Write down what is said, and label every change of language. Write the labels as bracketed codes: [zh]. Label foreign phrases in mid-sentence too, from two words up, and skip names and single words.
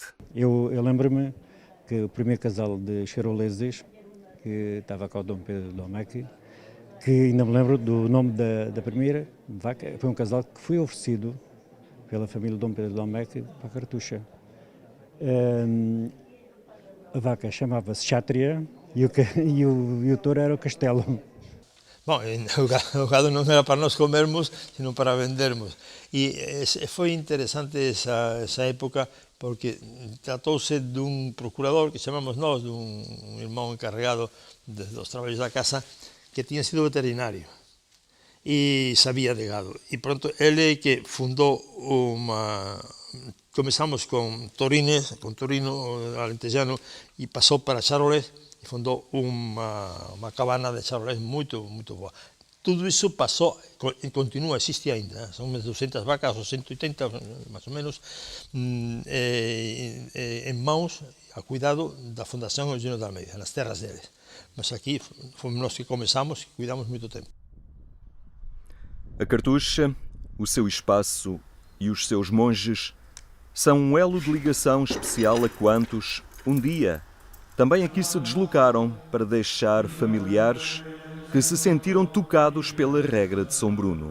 [pt] Eu lembro-me que o primeiro casal de charoleses, que estava com o Dom Pedro de Domecq, que ainda me lembro do nome da primeira vaca, foi um casal que foi oferecido pela família de Dom Pedro de Domecq para a Cartucha. A vaca chamava-se Xátria e o touro era o Castelo. [gl] Bom, o gado non era para nós comermos, sino para vendermos. E foi interesante esa época porque tratouse dun procurador que chamamos nós, dun irmão encarregado dos traballos da casa, que tiña sido veterinario e sabía de gado. E pronto, ele que fundou comezamos con torino alentejano e pasou para charolés e fundou unha cabana de charolés moito boa. Tudo iso pasou e continúa, existe ainda, son 200 vacas ou 180, máis ou menos, en mãos, a cuidado da Fundación Eugenio de Almeida, nas terras deles. [pt] Mas aqui fomos nós que começamos e cuidamos moito tempo. A Cartucha, o seu espaço e os seus monges são um elo de ligação especial a quantos, um dia, também aqui se deslocaram para deixar familiares que se sentiram tocados pela regra de São Bruno.